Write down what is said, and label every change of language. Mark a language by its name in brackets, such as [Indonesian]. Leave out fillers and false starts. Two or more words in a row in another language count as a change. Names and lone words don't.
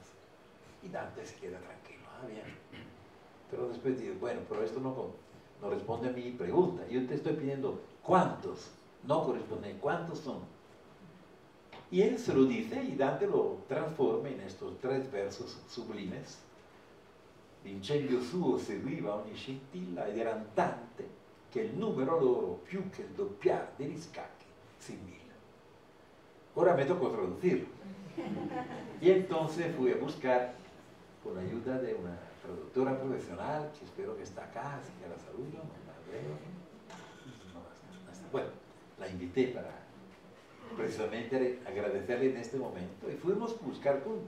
[Spanish] Y Dante se queda tranquilo, bien. Pero después dice, bueno, pero esto no responde a mi pregunta. Yo te estoy pidiendo cuántos, no corresponden, cuántos son. Y él se lo dice y Dante lo transforma en estos 3 versos sublimes. [Italian] L'incendio suo seguiva ogni scintilla ed era tante che il numero loro più che il doppiar degli scacchi si milla. [Spanish] Ahora me tocó traducirlo. Y entonces fui a buscar, con la ayuda de una traductora profesional, que espero que está acá, así que la saludo, no la veo. No está. Bueno, la invité para precisamente agradecerle en este momento y fuimos a buscar juntos.